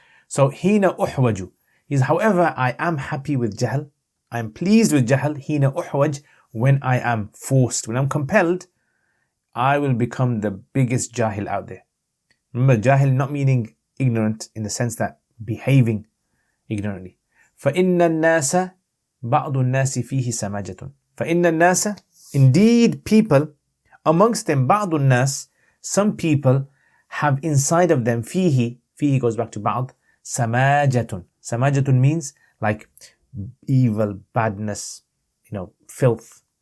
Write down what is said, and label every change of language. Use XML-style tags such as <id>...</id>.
<en>So</en> <ar>حين أحوج</ar> <en>is, however, I am happy with jahl. I am pleased with jahl.</en> <ar>حين أحوج,</ar> <en>when I am forced, when I'm compelled, I will become the biggest jahil out there. Remember, jahil not meaning ignorant in the sense that behaving ignorantly.</en> <ar>فإن الناس بعض الناس فيه سماجة. فإن الناس,</ar> <en>indeed people, amongst them</en> <ar>بعض الناس,</ar> <en>some people have inside of them فيه goes back to بعض, سماجة. سماجة means like evil, badness, filth.</en>